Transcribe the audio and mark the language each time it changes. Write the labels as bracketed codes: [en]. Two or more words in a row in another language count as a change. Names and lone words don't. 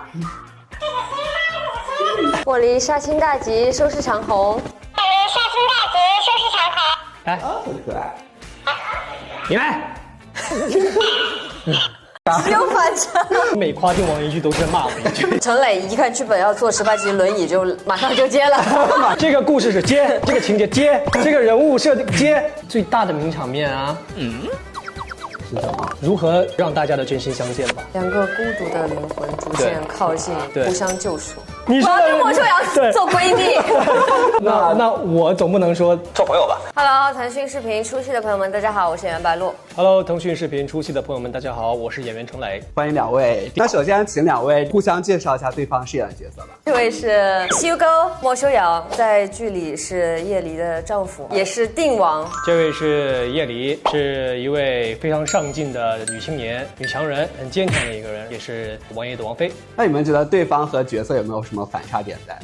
[zh] 茉莉杀青大吉，收视長紅。杀青大吉，收视长红。來，很可愛。你來。只有反差。每誇定王一句都是罵我一句。陳磊一看劇本要坐18集輪椅，就馬上就接了。這個故事是接，這個情節接，這個人物設定接，最大的名場面啊。是什麼？如何讓大家的真心相見吧？兩個孤獨的靈魂逐漸靠近，互相救贖。我要跟莫秋瑤做閨蜜。那我總不能說做朋友吧？Hello， 腾讯視頻出戲的朋友們，大家好，我是演員白鹿。 Hello， 騰訊視頻出戲的朋友們，大家好，我是演員程磊。歡迎兩位。那首先請兩位互相介紹一下對方飾演的角色吧。這位是西游溝莫秋瑤，在劇裡是葉梨的丈夫，也是定王。這位是葉梨，是一位非常上進的女青年、女強人，很堅強的一個人，也是王爺的王妃。那你們覺得對方和角色有沒有什麼反差點在？